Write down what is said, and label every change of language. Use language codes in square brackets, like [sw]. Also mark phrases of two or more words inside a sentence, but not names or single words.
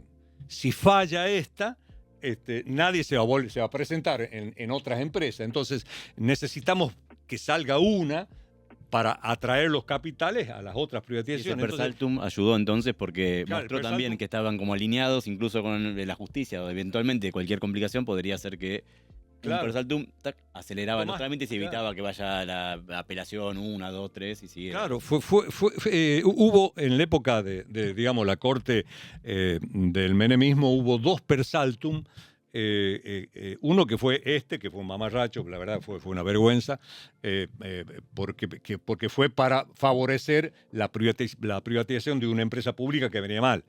[es] Si falla esta, nadie se va a presentar en otras empresas. Entonces necesitamos que salga una para atraer los capitales a las otras Y ese privatizaciones. [la] per saltum [es] ayudó entonces porque Claro, mostró el per también saltum- que estaban como alineados incluso con la justicia, o eventualmente cualquier complicación podría hacer que Claro. un [la] per saltum [es] aceleraba los Tomás, trámites y claro. evitaba que vaya la apelación 1, 2, 3 y siguiera. Claro, hubo en la época de digamos, la corte del menemismo, hubo dos [la] per saltum. [es] Uno que fue que fue un mamarracho, que la verdad fue una vergüenza, porque fue para favorecer la privatización de una empresa pública que venía mal.